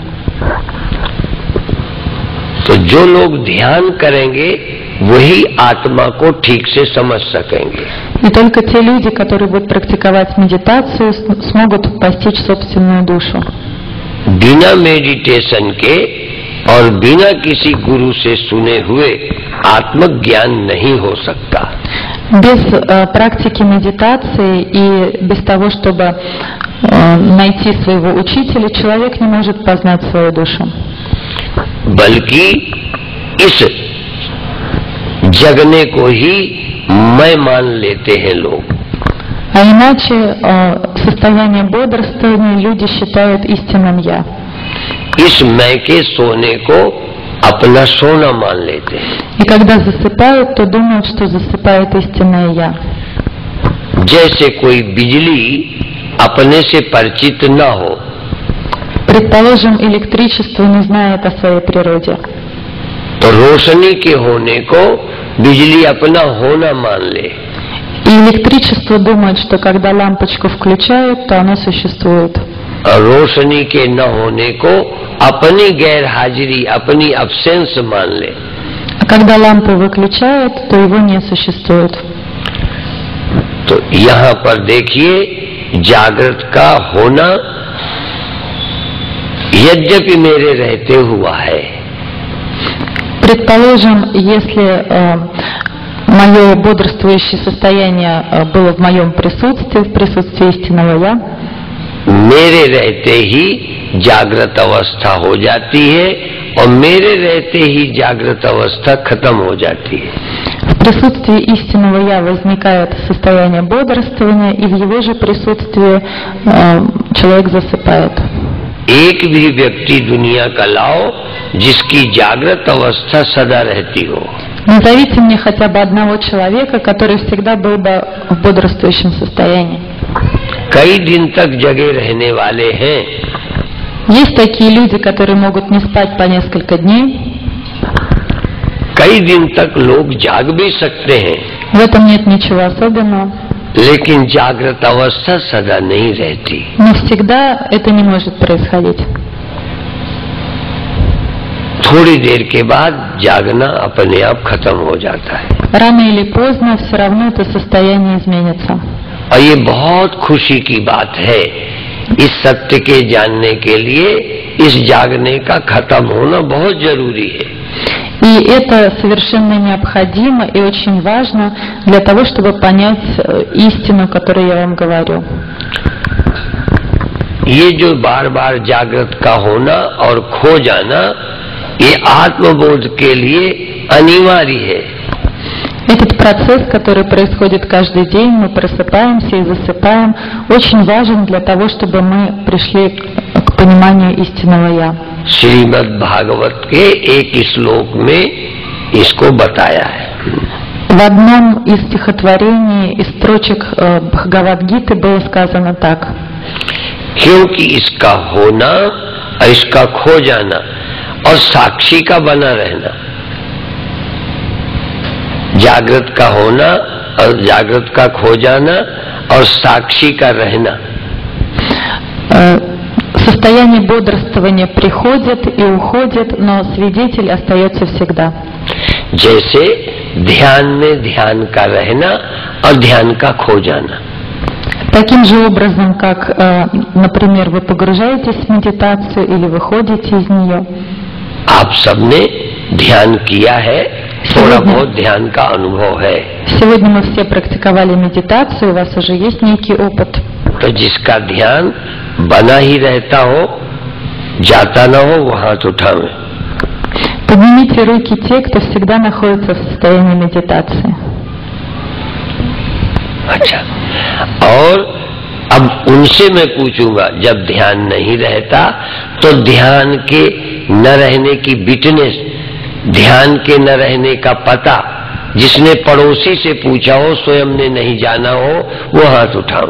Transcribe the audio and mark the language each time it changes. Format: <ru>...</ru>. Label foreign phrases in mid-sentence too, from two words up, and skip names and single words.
<hi>तो जो लोग ध्यान करेंगे वही आत्मा को ठीक से समझ सकेंगे।</hi> <ru>И только те люди, которые будут практиковать медитацию, смогут постичь собственную душу.</ru> <hi>बिना मेडिटेशन के और बिना किसी गुरु से सुने हुए आत्मज्ञान नहीं हो सकता।</hi> <ru>Без практики медитации и без того, чтобы найти своего учителя, человек не может познать свою душу.</ru> <hi>बल्कि इस जगने को ही मैं मान लेते हैं लोग।</hi> <ru>А иначе состояние бодрствования люди считают истинным «я».</ru> <hi>इस मैं के सोने को अपना सोना मान लेते हैं।</hi> <ru>И когда засыпают, то думают, что засыпает истинное «я».</ru> <hi>जैसे कोई बिजली अपने से परिचित न हो,</hi> <ru>Предположим, электричество не знает о своей природе.</ru> <hi>तो रोशनी के होने को बिजली अपना होना मान ले।</hi> <ru>И электричество думает, что когда лампочку включают, то оно существует.</ru> <hi>और रोशनी के न होने को अपनी गैर हाजिरी, अपनी अब्सेंस मान ले।</hi> <ru>А когда лампу выключают, то его не существует.</ru> <hi>तो यहाँ पर देखिए, जागृत का होना यद्यपि मेरे रहते हुआ है।</hi> <ru>Предположим, если мое бодрствующее состояние было в моем присутствии, в присутствии истинного Я,</ru> <hi>मेरे रहते ही जागृत अवस्था हो जाती है और मेरे रहते ही जागृत अवस्था खत्म हो जाती है।</hi> <ru>в присутствии истинного Я возникает состояние бодрствования, и в его же присутствии человек засыпает.</ru> <hi>एक भी व्यक्ति दुनिया का लाओ जिसकी जागृत अवस्था सदा रहती हो।</hi> <ru>Назовите мне хотя бы одного человека, который всегда был бы в бодрствующем состоянии.</ru> <hi>कई दिन तक जगे रहने वाले हैं।</hi> <ru>Есть такие люди, которые могут не спать по несколько дней.</ru> <hi>कई दिन तक लोग जाग भी सकते हैं,</hi> <ru>В этом нет ничего особенного.</ru> <hi>लेकिन जागृत अवस्था सदा नहीं रहती।</hi> <ru>Но всегда это не может происходить.</ru> <hi>थोड़ी देर के बाद जागना अपने आप खत्म हो जाता है।</hi> <ru>Рано или поздно все равно это состояние изменится.</ru> <hi>और ये बहुत खुशी की बात है। इस सत्य के जानने के लिए इस जागने का खत्म होना बहुत जरूरी है।</hi> <ru>И это совершенно необходимо и очень важно для того, чтобы понять истину, которую я вам говорю.</ru> <hi>ये जो बार बार जागृत का होना और खो जाना, ये आत्मबोध के लिए अनिवार्य है।</hi> <ru>Этот процесс, который происходит каждый день, мы просыпаемся и засыпаем, очень важен для того, чтобы мы пришли к пониманию истинного Я.</ru> <hi>श्रीमद् भागवत के एक श्लोक में इसको बताया है।</hi> <ru>В одном из стихотворений, из строчек Бхагавад-гиты было сказано так.</ru> <hi>क्योंकि इसका होना और इसका खो जाना और साक्षी का बना रहना, जागृत का होना और जागृत का खो जाना और साक्षी का रहना।</hi> <ru>Состояние бодрствования приходит и уходит, но свидетель остается всегда.</ru> <hi>जैसे ध्यान में ध्यान का रहना और ध्यान का खो जाना।</hi> <ru>Таким же образом, как, например, вы погружаетесь в медитацию или выходите из нее.</ru> <hi>आप सबने ध्यान किया है, थोड़ा बहुत ध्यान का अनुभव है।</hi> <ru>Сегодня мы все практиковали медитацию, у вас уже есть некий опыт.</ru> <hi>तो जिसका ध्यान बना ही रहता हो, जाता ना हो, वो हाथ उठावे।</hi> <ru>Поднимите руки те, кто всегда находится в состоянии медитации.</ru> <hi>अच्छा, और अब उनसे मैं पूछूंगा, जब ध्यान नहीं रहता तो ध्यान के न रहने की विटनेस, ध्यान के न रहने का पता जिसने पड़ोसी से पूछा हो, स्वयं ने नहीं जाना हो, वो हाथ उठावे।</hi>